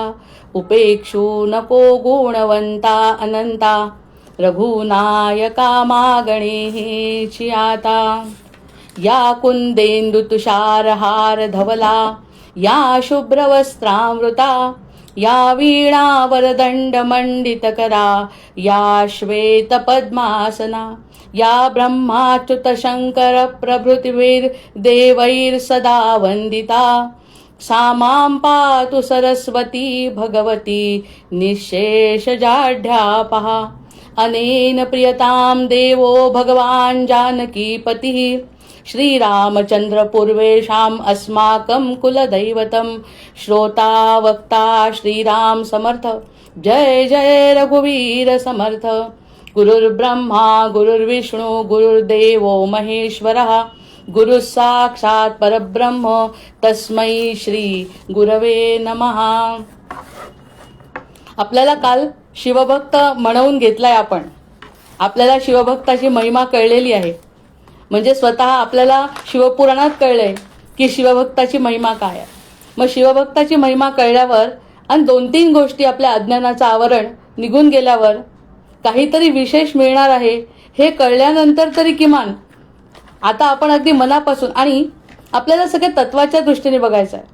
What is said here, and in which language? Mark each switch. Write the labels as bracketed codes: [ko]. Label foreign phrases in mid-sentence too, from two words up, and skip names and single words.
[mr] उपेक्षू नको गुणवंता अनंता, रघुनायका मागणे हेची आता. [sa] या कुंदेंदु तुषारहार धवला, या शुभ्रवस्त्रामृता, या वीणा वरदंड मंडित करा, या श्वेत पद्मासना, या ब्रह्माच्युत शंकर प्रभृतिवीर देवैर सदा वंदिता. सामां पातु सरस्वती भगवती निःशेष जाढ्यापहा. अनेन प्रियतां देवो भगवान् जानकीपतिः, श्रीरामचंद्र पूर्वेषाम् अस्माकं कुलदैवतं. [mr] श्रोता वक्ता श्रीराम समर्थ, जय जय रघुवीर समर्थ. [sa] गुरुर्ब्रह्मा गुरुर्विष्णू गुरुर्देवो महेश्वरः, गुरुः साक्षात् परब्रह्म तस्मै श्री गुरवे नमः. [mr] आपल्याला काल शिवभक्त म्हणवून घेतलाय आपण. आपल्याला शिवभक्ताची महिमा कळलेली आहे. म्हणजे स्वतः आपल्याला शिवपुराणात कळलंय की शिवभक्ताची महिमा काय आहे. मग शिवभक्ताची महिमा कळल्यावर आणि 2-3 गोष्टी आपल्या अज्ञानाचं आवरण निघून गेल्यावर काहीतरी विशेष मिळणार आहे हे कळल्यानंतर तरी किमान आता आपण अगदी मनापासून, आणि आपल्याला सगळ्या तत्वाच्या दृष्टीने बघायचं आहे.